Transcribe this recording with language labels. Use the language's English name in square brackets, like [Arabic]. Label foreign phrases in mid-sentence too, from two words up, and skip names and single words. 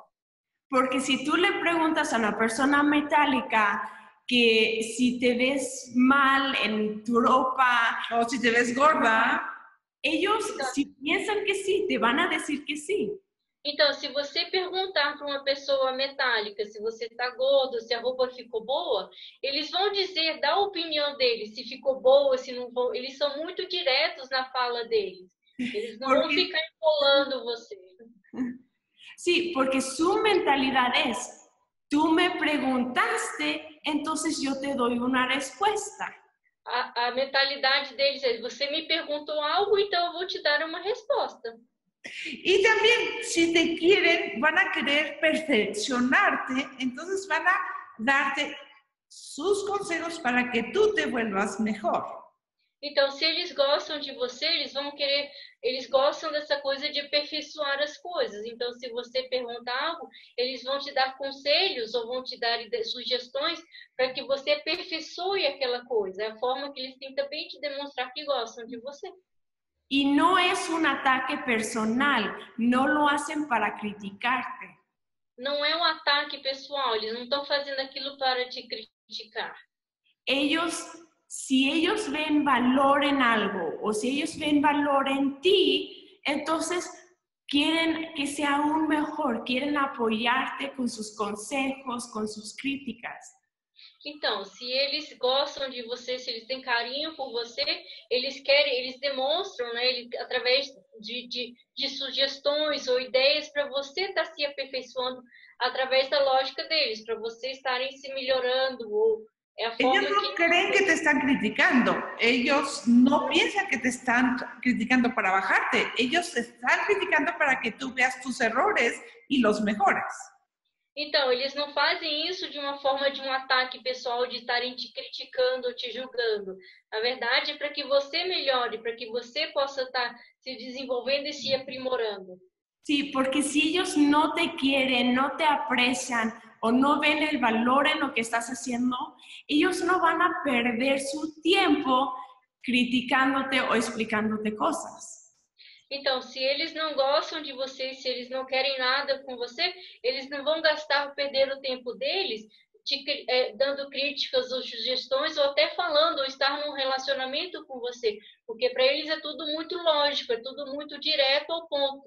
[Spanish] Porque si tú le preguntas a una persona metálica que si te ves mal en tu ropa o si te ves gorda, ellos si piensan que sí, te van a decir que sí. [Portuguese] Então, se você perguntar para uma pessoa metálica se você está gordo, se a roupa ficou boa, eles vão dizer, dar a opinião deles, se ficou boa, se não vão. Eles são muito diretos na fala deles. Eles não vão ficar enrolando você. [Spanish] Sí, porque su mentalidad es, tú me preguntaste, entonces yo te doy una respuesta. [Portuguese] a mentalidade deles é: você me perguntou algo, então eu vou te dar uma resposta. [Spanish] Y también, si te quieren, van a querer perfeccionarte, entonces van a darte sus consejos para que tú te vuelvas mejor. [Portuguese] Então, se eles gostam de você, eles gostam dessa coisa de aperfeiçoar as coisas. Então, se você pergunta algo, eles vão te dar conselhos ou vão te dar sugestões para que você aperfeiçoe aquela coisa. É a forma que eles têm também de demonstrar que gostam de você. [Spanish] Y no es un ataque personal, no lo hacen para criticarte. [Portuguese] Não é um ataque pessoal, eles não estão fazendo aquilo para te criticar. [Spanish] Si ellos ven valor en algo o si ellos ven valor en ti, entonces quieren que sea aún mejor, quieren apoyarte con sus consejos, con sus críticas. [Portuguese] Então, se eles gostam de você, se eles têm carinho por você, eles demonstram, né, através de sugestões ou ideias para você estar se aperfeiçoando através da lógica deles, para você estarem se melhorando ou é a forma [Spanish] Ellos no creen que te están criticando, ellos no piensan que te están criticando para bajarte, ellos te están criticando para que tú veas tus errores y los mejores. [Portuguese] Então, eles não fazem isso de uma forma de um ataque pessoal, de estarem te criticando ou te julgando. Na verdade, é para que você melhore, para que você possa estar se desenvolvendo e se aprimorando. [Spanish] Sí, porque si ellos no te quieren, no te aprecian o no ven el valor en lo que estás haciendo, ellos no van a perder su tiempo criticándote o explicándote cosas. [Portuguese] Então, se eles não gostam de você, se eles não querem nada com você, eles não vão perder o tempo deles dando críticas ou sugestões ou até falando ou estar num relacionamento com você, porque para eles é tudo muito lógico, é tudo muito direto ao ponto.